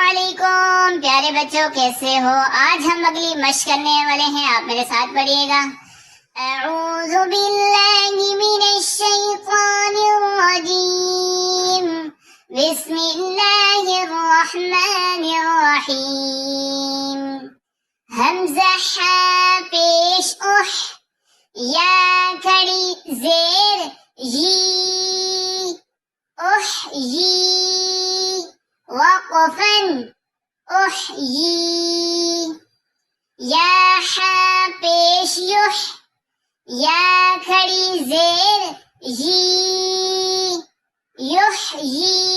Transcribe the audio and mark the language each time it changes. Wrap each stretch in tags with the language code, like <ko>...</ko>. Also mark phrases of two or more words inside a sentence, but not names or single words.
<ur>علیکم پیارے بچوں، کیسے ہو؟ آج ہم اگلی مشق کرنے والے ہیں، آپ میرے ساتھ پڑھیے گا۔</ur> <ar>اعوذ باللہ من الشیطان الرجیم، بسم اللہ الرحمن الرحیم۔</ar> <ur>حمزہ ہا پیش اح، یا کھڑی زیر یی، احیی وقفاً احیی، یا ہا پیش یح، یا کھڑی زیر یی، یحیی</ur>